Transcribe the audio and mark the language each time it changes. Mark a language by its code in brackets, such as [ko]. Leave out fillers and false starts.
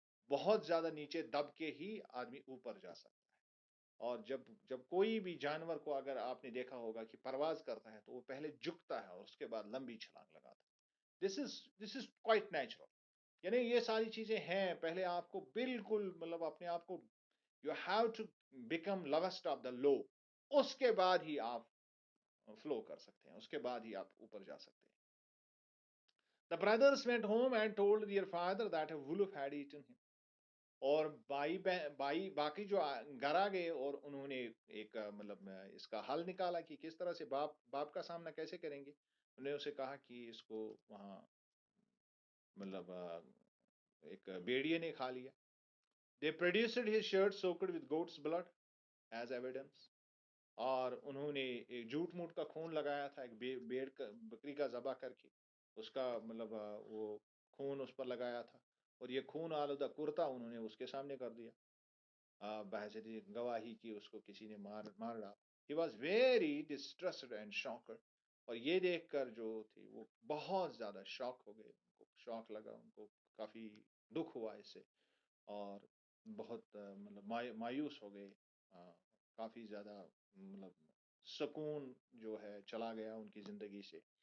[ur] بہت زیادہ نیچے دب کے ہی آدمی اوپر جا سکتا ہے. اور جب کوئی بھی جانور کو اگر آپ نے دیکھا ہوگا کہ پرواز کرتا ہے تو وہ پہلے جھکتا ہے اور اس کے بعد لمبی چھلانگ لگاتا ہے. [en] This is quite natural. [ur] یعنی یہ ساری چیزیں ہیں. پہلے آپ کو بالکل مطلب اپنے آپ کو [en] You have to become lost of the love. [ur] اس کے بعد ہی آپ فلو کر سکتے ہیں، اس کے بعد ہی آپ اوپر جا سکتے ہیں. [en] The brothers went home and told their father that a wolf had eaten him. [ur] اور بائی باقی جو گھر آ گئے اور انہوں نے ایک مطلب اس کا حل نکالا کہ کس طرح سے باپ کا سامنا کیسے کریں گے. انہوں نے اسے کہا کہ اس کو وہاں مطلب ایک بیڑیے نے کھا لیا. [en] They produced his shirt soaked with goat's blood as evidence. [ur] اور انہوں نے ایک جھوٹ موٹ کا خون لگایا تھا ایک بکری کا ذبح کر کے اس کا مطلب وہ خون اس پر لگایا تھا اور یہ خون آلودہ کرتا انہوں نے اس کے سامنے کر دیا بحثیت گواہی کی اس کو کسی نے مار ڈالا. [en] He was very distressed and shocked. [ur] اور یہ دیکھ کر جو تھی وہ بہت زیادہ شاک ہو گئے ان کو شاک لگا ان کو کافی دکھ ہوا اس سے اور بہت مطلب مایوس ہو گئے کافی زیادہ مطلب سکون جو ہے چلا گیا ان کی زندگی سے.